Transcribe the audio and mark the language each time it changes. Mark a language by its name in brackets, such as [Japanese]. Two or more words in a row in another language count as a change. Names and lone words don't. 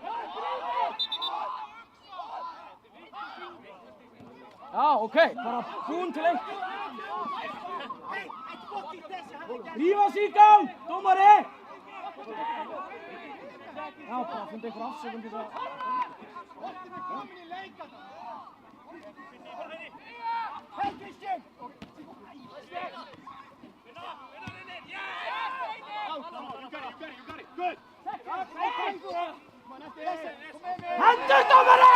[Icelandic] Já, ok, bara búin til eitt. Rífa sig í gang, dómari! Já, bara fundið ykkur afsökun til þess að... [English] Hey, Christian! Good! [Icelandic] Hendur, dómari!